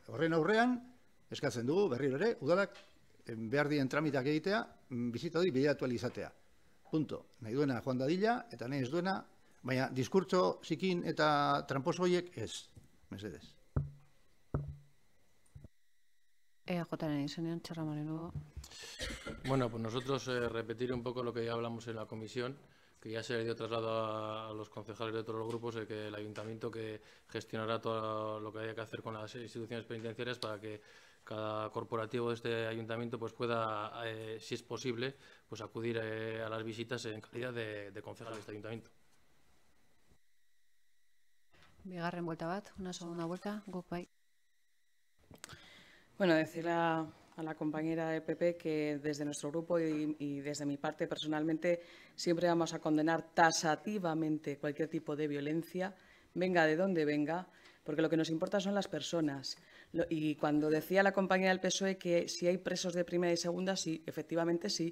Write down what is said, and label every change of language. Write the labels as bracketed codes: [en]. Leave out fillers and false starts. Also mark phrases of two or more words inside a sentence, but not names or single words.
[eu] Horren aurrean, eskatzen dugu berriro ere, udalak behar dien tramitak egitea, bizita hori bideratu ahal izatea. Punto. Nahi duena joan dadila, eta nahi ez duena, baina diskurtso zikin eta tramposo horiek ez. Mesedez. EAJaren izenean, Txarra Moreno. [es] Bueno, pues nosotros repetir un poco lo que ya hablamos en la comisión, que ya se le dio traslado a los concejales de todos los grupos, de que el ayuntamiento que gestionará todo lo que haya que hacer con las instituciones penitenciarias para que cada corporativo de este ayuntamiento pues pueda, si es posible, pues acudir a las visitas en calidad de concejal de este ayuntamiento. [eu] Bigarren vuelta bat, [es] una segunda vuelta, [eu] guk bai. [es] Bueno, decirle a la compañera del PP que desde nuestro grupo y desde mi parte personalmente siempre vamos a condenar tasativamente cualquier tipo de violencia, venga de donde venga, porque lo que nos importa son las personas. Y cuando decía la compañera del PSOE que si hay presos de primera y segunda, sí, efectivamente sí.